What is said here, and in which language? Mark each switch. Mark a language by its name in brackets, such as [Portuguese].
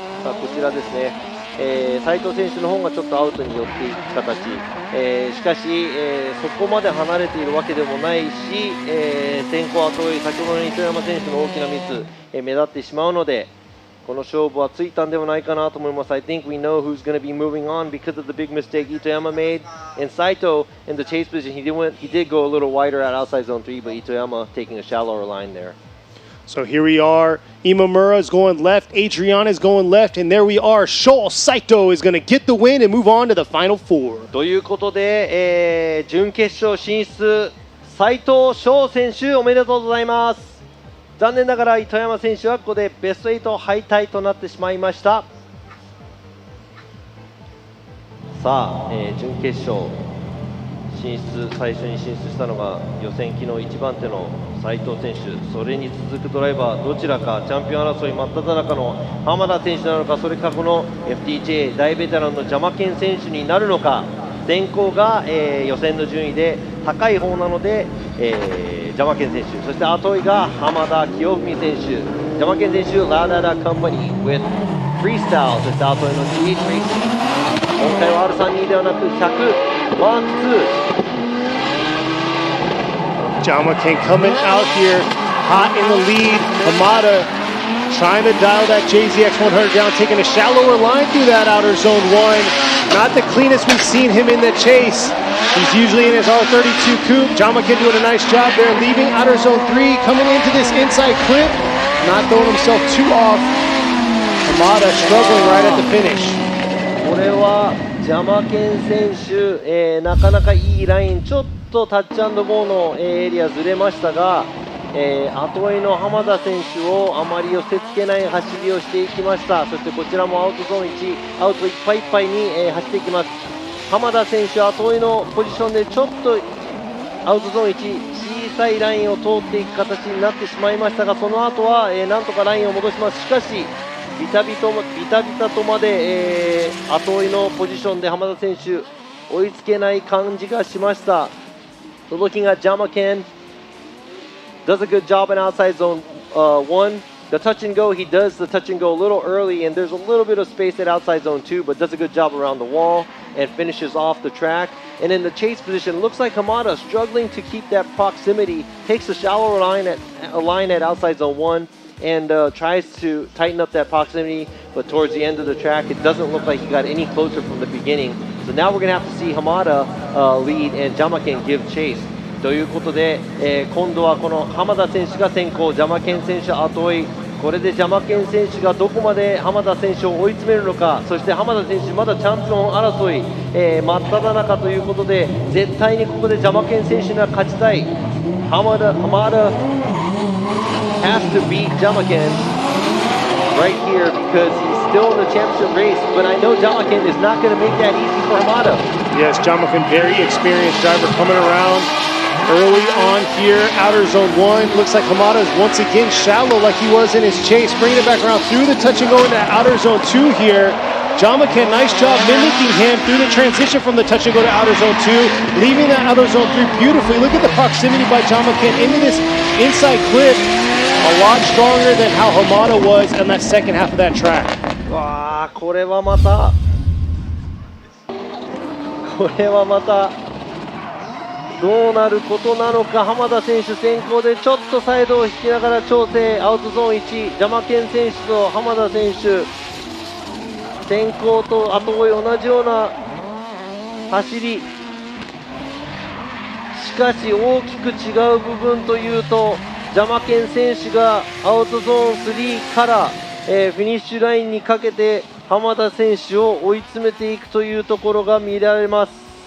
[Japanese] こちらですね、斉藤選手の方がちょっとアウトに寄っていく形、しかし、そこまで離れているわけでもないし、先行後追い、先ほどの糸山選手の大きなミス、目立ってしまうので、この勝負はついたんではないかなと思います。 [English] I think we know who's going to be moving on because of the big mistake Itoyama made. And Saito in the chase position, he did go a little wider at outside zone 3, but Itoyama taking a shallower line there. So here we are. Imamura is going left. Adriana is going left. And there we are. Sho Saito is going to get the win and move on to the final four. [Japanese] ということで、準決勝進出、斉藤翔選手おめでとうございます。残念ながら糸山選手はここでベスト8敗退となってしまいました。さあ、準決勝進出、最初に進出したのが予選機の1番手の斉藤選手、それに続くドライバーどちらか、チャンピオン争い真っ只中の浜田選手なのか、それかこの FDJ 大ベテランの邪魔剣選手になるのか。先行が、予選の順位で高い方なので、邪魔剣選手、そして後追いが浜田清文選手、邪魔剣選手、ラダダカンパニー with フリースタイル、そして後追いの GH レーシング、今回は R32 ではなく100ワンツー。 [English] Jama King coming out here, hot in the lead. Hamada trying to dial that JZX100 down, taking a shallower line through that outer zone 1. Not the cleanest we've seen him in the chase. He's usually in his R32 coupe. Jama King doing a nice job there, leaving outer zone 3, coming into this inside clip, not throwing himself too off. Hamada struggling right at the finish. [Japanese] これは邪魔剣選手、なかなかいいライン、ちょっとタッチアンドゴーのエリアずれましたが、後追いの浜田選手をあまり寄せつけない走りをしていきました。そしてこちらもアウトゾーン1、アウトいっぱいいっぱいに、走っていきます。浜田選手、後追いのポジションでちょっとアウトゾーン1、小さいラインを通っていく形になってしまいましたが、その後は、なんとかラインを戻します。しかしビタビタとまで、後追いのポジションで浜田選手追いつけない感じがしました。 [English] So looking at Jama Ken, does a good job in outside zone 1. The touch and go, he does the touch and go a little early, and there's a little bit of space at outside zone 2, but does a good job around the wall and finishes off the track. And in the chase position, looks like Hamada struggling to keep that proximity, takes a shallower line at outside zone 1 and tries to tighten up that proximity, but towards the end of the track, it doesn't look like he got any closer from the beginning. So now we're going to have to see Hamada lead and Jamaken give chase. [Japanese] ということで、今度はこの浜田選手が先行、邪魔剣選手後追い、これで邪魔剣選手がどこまで浜田選手を追い詰めるのか、そして浜田選手まだチャンピオン争い、真っ只中ということで、絶対にここで邪魔剣選手には勝ちたい。 [English] 浜田 has to beat Jamaken right here because he's still in the championship race, but I know Jamaken is not going to make that easy for Hamada. Yes, Jamaken, very experienced driver coming around early on here, outer zone 1. Looks like Hamada is once again shallow like he was in his chase, bringing it back around through the touch and go into outer zone 2 here. Jamaken, nice job mimicking him through the transition from the touch and go to outer zone 2, leaving that outer zone 3 beautifully. Look at the proximity by Jamaken into this inside clip. A lot stronger than how Hamada was in that second half of that track. [Japanese] わあ、これはまたどうなることなのか。浜田選手先行でちょっとサイドを引きながら調整、アウトゾーン1、邪魔剣選手と浜田選手、先行と後追い同じような走り、しかし大きく違う部分というと、邪魔剣選手がアウトゾーン3から、フィニッシュラインにかけて浜田選手を追い詰めていくというところが見られます。